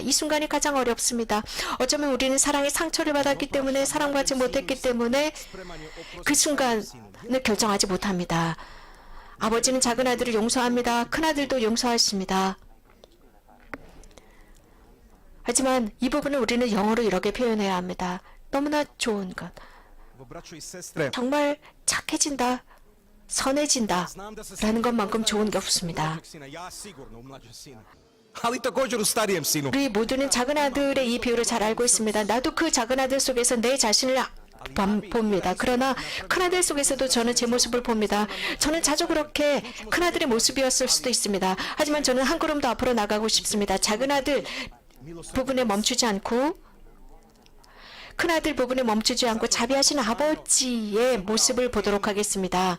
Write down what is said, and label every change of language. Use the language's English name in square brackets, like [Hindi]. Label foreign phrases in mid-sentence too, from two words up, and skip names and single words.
[Korean] 이 순간이 가장 어렵습니다. 어쩌면 우리는 사랑의 상처를 받았기 때문에 사랑받지 못했기 때문에 그 순간을 결정하지 못합니다. 아버지는 작은 아들을 용서합니다. 큰 아들도 용서하십니다. 하지만 이 부분을 우리는 영어로 이렇게 표현해야 합니다. 너무나 좋은 것. [Croatian] Braćo i sestre, [Korean] 정말 착해진다, 선해진다 [Croatian] znam da se [Korean] 라는 것만큼 좋은 게 없습니다. [Croatian] mlađeg sina, ja sigurno u mlađem sinu. Ali također u starijem sinu. [Korean] 우리 모두는 작은 아들의 이 비유를 잘 알고 있습니다. 나도 그 작은 아들 속에서 내 자신을 봅니다. 그러나 큰아들 속에서도 저는 제 모습을 봅니다. 저는 자주 그렇게 큰아들의 모습이었을 수도 있습니다. 하지만 저는 한 걸음 더 앞으로 나가고 싶습니다. 작은 아들 부분에 멈추지 않고 큰아들 부분에 멈추지 않고 자비하신 아버지의 모습을 보도록 하겠습니다.